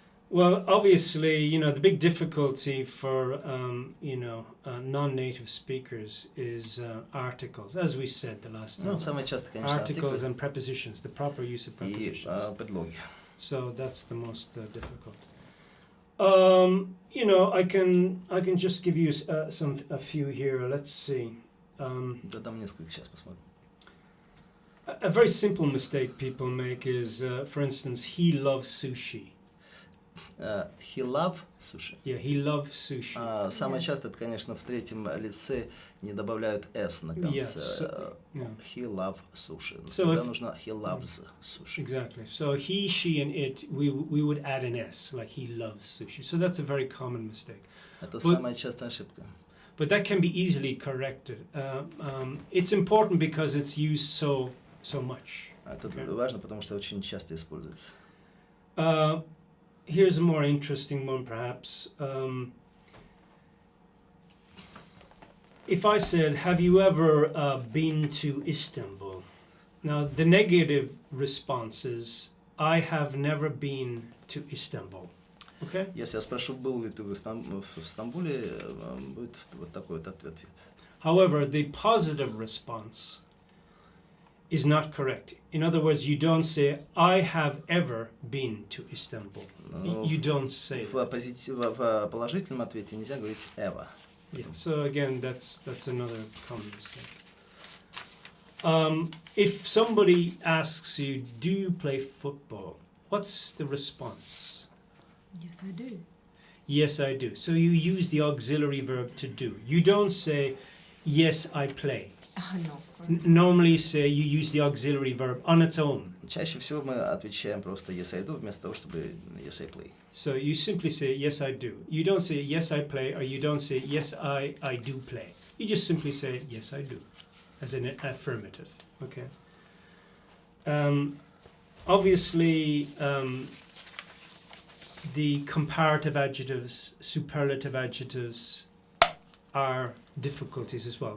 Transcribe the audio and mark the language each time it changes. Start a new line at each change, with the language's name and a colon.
English: Well, obviously, you know, the big difficulty for, non-native speakers is articles, as we said the last time.
Russian: ну, самое часто, конечно,
English: Articles
Russian: артиклы
English: and prepositions, the proper use of
Russian: и
English: prepositions.
Russian: предлоги.
English: So that's the most difficult. You know, I can just give you a few here. Let's see.
Russian: Да, там несколько, сейчас посмотрим.
English: A very simple mistake people make is, for instance, he loves sushi. He love sushi. Yeah, he loves sushi.
Russian: Самое часто это, конечно, в третьем лице не добавляют s на конце.
English: Yeah, so, yeah. He love sushi. So
Russian: Тогда
English: if-
Russian: нужно
English: he loves sushi. Exactly. So he, she, and it, we would add an s, like he loves sushi. So that's a very common mistake.
Russian: Это
English: But-
Russian: самая частая ошибка.
English: But that can be easily corrected. It's important because it's used so much.
Russian: Это
English: Okay.
Russian: важно, потому что очень часто используется.
English: Here's a more interesting one, perhaps. If I said, "Have you ever been to Istanbul?" Now, the negative response is, "I have never been to Istanbul." Okay?
Russian: Если я спрошу, был ли ты в Стамбуле, будет вот такой вот ответ.
English: However, the positive response is not correct. In other words, you don't say, "I have ever been to Istanbul." You don't say that.
Russian: В положительном ответе нельзя говорить ever.
English: Yeah. So again, that's another common mistake. If somebody asks you, "Do you play football?" What's the response? Yes, I do. Yes, I do. So you use the auxiliary verb to do. You don't say, "Yes, I play." No, of course. Normally, say you use the auxiliary verb on its own.
Russian: Чаще всего мы отвечаем просто
English: yes I do
Russian: вместо того, чтобы
English: yes I play. So you simply say, "Yes, I do." You don't say, "Yes, I play," or you don't say, "Yes, I do play." You just simply say, "Yes, I do," as an affirmative. Okay. Obviously, the comparative adjectives, superlative adjectives are difficulties as well.